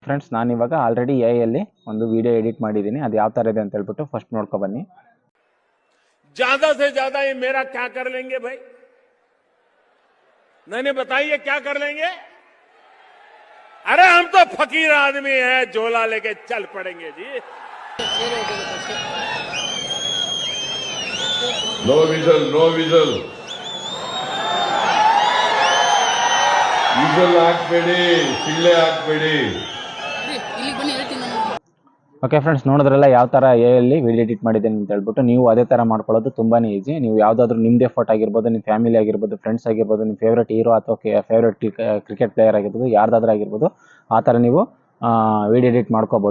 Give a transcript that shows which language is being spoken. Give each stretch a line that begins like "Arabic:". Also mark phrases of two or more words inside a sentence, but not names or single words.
Kannada: ಫ್ರೆಂಡ್ಸ್ ನಾನು ಇವಾಗ ಆಲ್ರೆಡಿ ಎಐ ಅಲ್ಲಿ ಒಂದು ವಿಡಿಯೋ ಎಡಿಟ್ ಮಾಡಿದ್ದೀನಿ. ಅದು ಯಾವ ತರ ಇದೆ ಅಂತ ಹೇಳ್ಬಿಟ್ಟು ಫಸ್ಟ್ ನೋಡ್ಕೊ ಬನ್ನಿ.
Hindi: ज्यादा से ज्यादा ये मेरा क्या कर लेंगे भाई? नहीं बताइए क्या कर लेंगे? अरे हम तो फकीर आदमी हैं, झोला लेके चल पड़ेंगे जी.
English: No whistle, no whistle.
Kannada: ವಿಜಲ್ ಹಾಕ್ಬೇಡಿ, ಸಿಳ್ಳೆ ಹಾಕ್ಬೇಡಿ. ಓಕೆ ಫ್ರೆಂಡ್ಸ್, ನೋಡಿದ್ರಲ್ಲ ಯಾವ ಥರ ಎಲ್ಲಿ ವಿಡಿಯೋ ಎಡಿಟ್ ಮಾಡಿದ್ದೀನಿ ಅಂತ ಹೇಳ್ಬಿಟ್ಟು. ನೀವು ಅದೇ ಥರ ಮಾಡ್ಕೊಳ್ಳೋದು ತುಂಬಾ ಈಸಿ. ನೀವು ಯಾವುದಾದ್ರೂ ನಿಮ್ಮದೇ ಫೋಟೋ ಆಗಿರ್ಬೋದು, ನಿಮ್ಮ ಫ್ಯಾಮಿಲಿ ಆಗಿರ್ಬೋದು, ಫ್ರೆಂಡ್ಸ್ ಆಗಿರ್ಬೋದು, ನಿಮ್ಮ
English: favourite hero
Kannada: ಅಥವಾ
English: favourite cricket player
Kannada: ಆಗಿರ್ಬೋದು, ಯಾರ್ದಾದ್ರೂ ಆಗಿರ್ಬೋದು, ಆ ಥರ ನೀವು ವಿಡಿಯೋ ಎಡಿಟ್ ಮಾಡ್ಕೋಬೋದು.